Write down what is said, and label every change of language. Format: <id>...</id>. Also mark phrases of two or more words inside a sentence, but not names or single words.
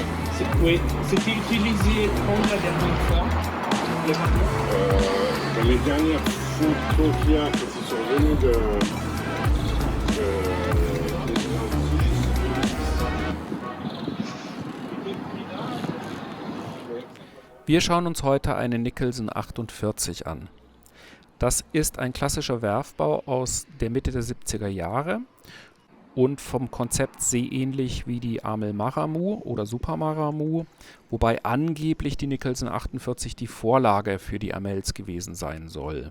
<fr>Oui, c'était utilisé quand la dernière fois. Dans les dernières photos qu'il y a, qui sont venues de</fr> <de>Wir schauen uns heute eine Nicholson 48 an. Das ist ein klassischer Werfbau aus der Mitte der 70er Jahre und vom Konzept sehr ähnlich wie die Amel Maramu oder Super Maramu, wobei angeblich die Nicholson 48 die Vorlage für die Amels gewesen sein soll.</de>